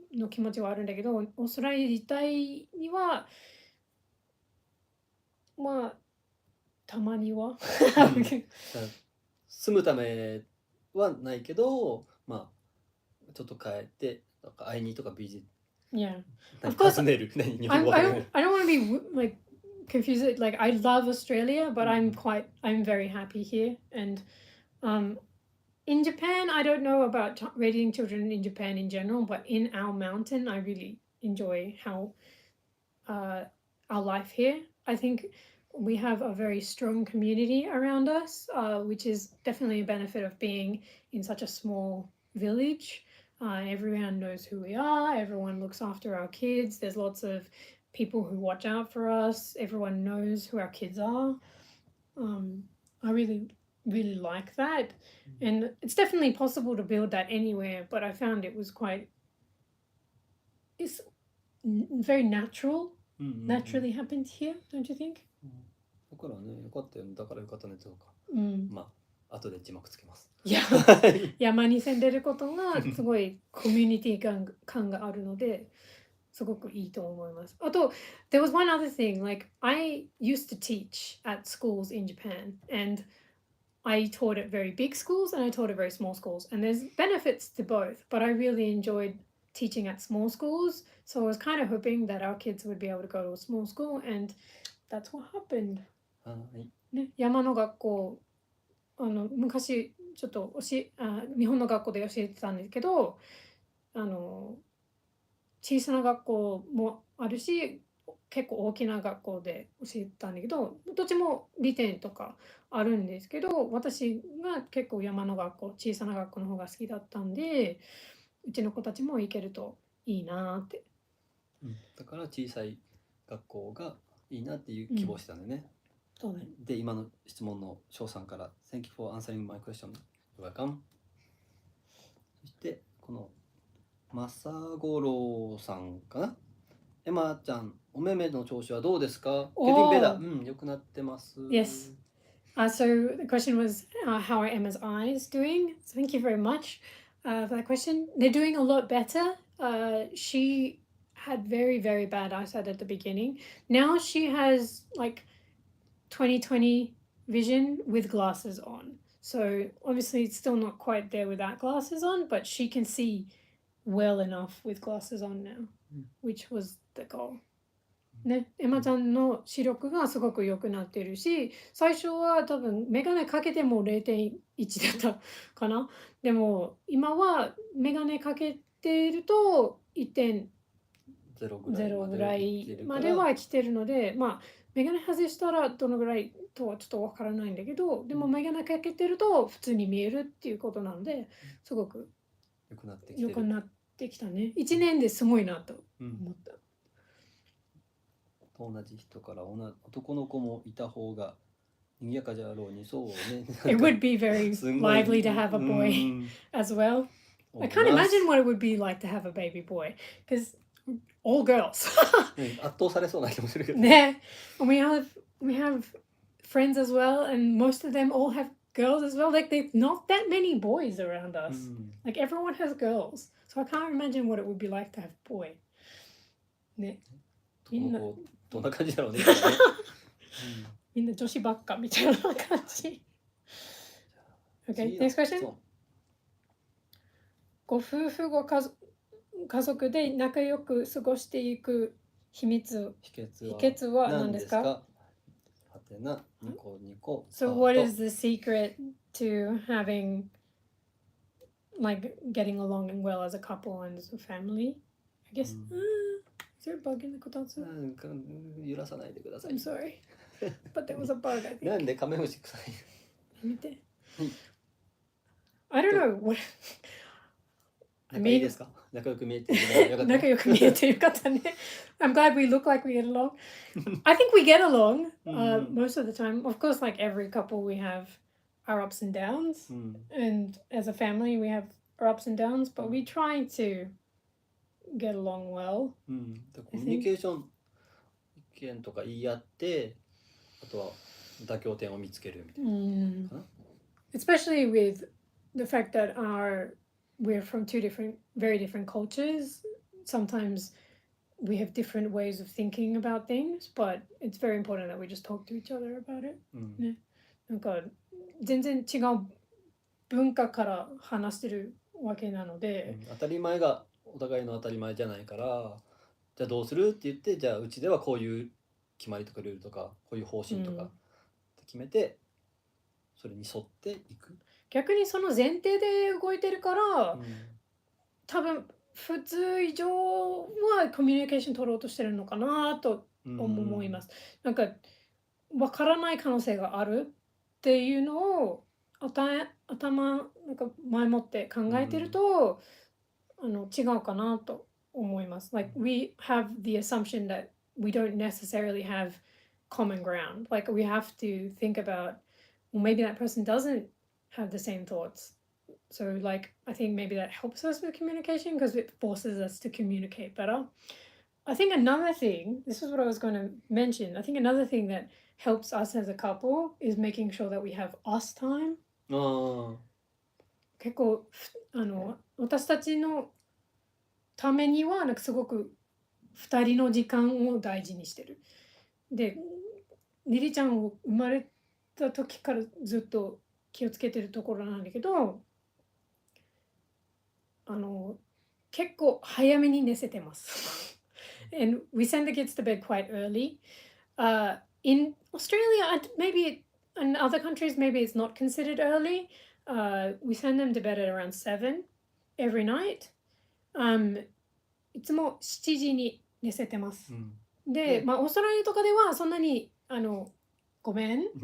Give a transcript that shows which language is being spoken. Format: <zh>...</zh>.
<ja>の気持ちはあるんだけど、オーストラリア自体にはまあたまには住むためはないけど、まあちょっと帰ってなんか会いにとかビジ</ja> <en>Yeah.</en> <ja>何</ja> <en>Of course,</en> <ja>訪ねる何日</ja> <en>I</en> <ja>本語</ja> <en>I</en> <ja>訪ね</ja> <en>don't I don't want to be like confused. Like I love Australia, but I'm very happy here. And in Japan, I don't know about raising children in Japan in general, but in our mountain, I really enjoy how our life here. I think we have a very strong community around us, which is definitely a benefit of being in such a small village. Everyone knows who we are. Everyone looks after our kids. There's lots of people who watch out for us. Everyone knows who our kids are. I really like that. And it's definitely possible to build that anywhere, but I found it was it's very naturally happened here, don't you think?</en> <ja>だからね、よかったよね。だからよかったねとか。まあ後で字幕つけます。いや、山に住んでることがすごいコミュニティ感があるので、すごくいいと思います。あと、</ja> <en>there was one other thing, like I used to teach at schools in Japan, and I taught at very big schools and I taught at very small schools, and there's benefits to both, but I really enjoyed teaching at small schools, so I was kind of hoping that our kids would be able to go to a small school, and that's what happened.</en> <ja>ね、山の学校昔ちょっと日本の学校で教えてたんですけど、小さな学校もあるし結構大きな学校で教えてたんだけど、どっちも利点とかあるんですけど、私が結構山の学校、小さな学校の方が好きだったんで、うちの子たちも行けるといいなって。だから小さい学校がいいなっていう希望してたんだよね。そうね。で、今の質問の翔さんから</ja> <en>Thank you for answering my question. You're welcome.</en> <ja>そしてこのマサゴロさんかな。エマちゃん、お目目の調子はどうですか？</ja> <en>Getting better.</en> <ja>良くなってます。</ja> <en>Yes. So the question was, how are Emma's eyes doing? So thank you very much for that question. They're doing a lot better. She had very, very bad eyesight at the beginning. Now she has like 20/20 vision with glasses on. So obviously it's still not quite there without glasses on, but she can see well enough with glasses on now, which was the goal.</en> <ja>ね、エマちゃんの視力がすごく良くなってるし、最初は多分メガネかけても 0.1 だったかな。でも今はメガネかけてると 1.0 ぐらいまでは来てるので、まあメガネ外したらどのぐらいとはちょっとわからないんだけど、でもメガネかけてると普通に見えるっていうことなので、すごく良くなってきたね。 1年ですごいなと思った。同じ人から男の子もいた方が賑やかじゃろうにそうね。</ja> <en>It would be very lively to have a boy as well. I can't imagine what it would be like to have a baby boy because all girls.</en> <ja>圧倒されそうな気もするけど。ね。</ja> <en>We have friends as well, and most of them all have girls as well. Like there's not that many boys around us. Like everyone has girls, so I can't imagine what it would be like to have a boy.</en> <ja>ね。みんなどんな感じだろうね。みんな女子ばっかみたいな感じ。</ja> <en>Okay, next question.</en> <ja>ご夫婦ご家族で仲良く過ごしていく秘訣は何ですか？はてな、ニコニコ。</ja> <en>So what is the secret to having like getting along well as a couple and as a family? I guess. Is there a bug in the kotatsu?</en> <ja>揺らさないでください。</ja> <en>I'm sorry. But there was a bug, I think.</en> <ja>なんでカメムシ臭い？見て。</ja> <en>I don't know what.</en> <ja>仲いいですか？仲良く見えてる。仲良く見えてる方ね。</ja> <en>I'm glad we look like we get along. I think we get along most of the time. Of course, like every couple, we have our ups and downs. And as a family, we have our ups and downs, but we try to get along well.</en> <ja>コミュニケーション意見とか言い合って、あとは妥協点を見つけるみたいなかな。</ja> <en>Especially with the fact that we're from two very different cultures. sometimes we have different ways of thinking about things, but it's very important that we just talk to each other about it.</en> <ja>ね。なんか全然違う文化から話してるわけなので、当たり前がお互いの当たり前じゃないから、じゃあどうするって言って、じゃあうちではこういう決まりとかルールとかこういう方針とかって決めて、それに沿っていく。逆にその前提で動いてるから、多分普通以上はコミュニケーション取ろうとしてるのかなと思います。なんかわからない可能性があるっていうのを頭なんか前もって考えてると、違うかなと思います。</ja> <en>Like we have the assumption that we don't necessarily have common ground. Like we have to think about, well, maybe that person doesn't have the same thoughts. So like I think maybe that helps us with communication because it forces us to communicate better. I think another thing, this is what I was going to mention, I think another thing that helps us as a couple is making sure that we have us time.</en> <ja>結構私たちのためにはなんかすごく2人の時間を大事にしてる。で、リリちゃんを生まれた時からずっと気をつけてるところなんだけど、結構早めに寝せてます。</ja> <en>And we send the kids to bed quite early. In Australia, maybe in other countries, maybe it's not considered early. We send them to bed at around 7 every night.</en> <ja>いつも7時に寝せてます。で、まあオーストラリアとかではそんなにごめん。</ja>